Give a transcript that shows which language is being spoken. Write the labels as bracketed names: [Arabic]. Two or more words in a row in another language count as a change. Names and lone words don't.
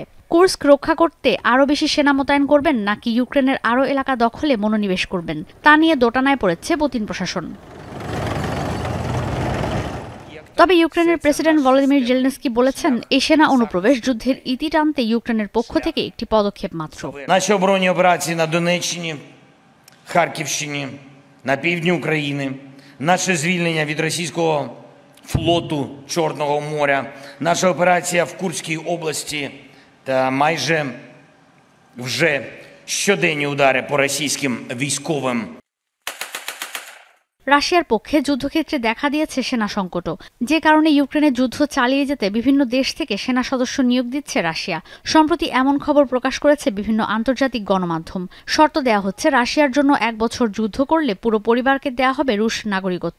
[Bangla] কুর্স্ক রক্ষা করতে আরও বেশি সেনা মোতায়েন করবেন নাকি ইউক্রেনের আরও এলাকা দখলে মনোনিবেশ করবেন, তা নিয়ে দোটানায় পড়েছে পুতিন প্রশাসন। তবে ইউক্রেনের প্রেসিডেন্ট ভলোদিমির জেলেনস্কি বলেছেন, এই সেনা অনুপ্রবেশ যুদ্ধের ইতি টানতে ইউক্রেনের পক্ষ থেকে একটি পদক্ষেপ মাত্র। [Ukrainian] Наші оборонні операції на Донеччині, Харківщині, на півдні України, наше звільнення від російського флоту Чорного моря, наша операція в Курській області та майже вже щоденні удари по російським військовим. [Bangla] রাশিয়ার পক্ষে যুদ্ধক্ষেত্রে দেখা দিয়েছে সেনা সংকটও, যে কারণে ইউক্রেনের যুদ্ধ চালিয়ে যেতে বিভিন্ন দেশ থেকে সেনা সদস্য নিয়োগ দিচ্ছে রাশিয়া। সম্প্রতি এমন খবর প্রকাশ করেছে বিভিন্ন আন্তর্জাতিক গণমাধ্যম। শর্ত দেয়া হচ্ছে, রাশিয়ার জন্য ১ বছর যুদ্ধ করলে পুরো পরিবারকে দেয়া হবে রুশ নাগরিকত্ব।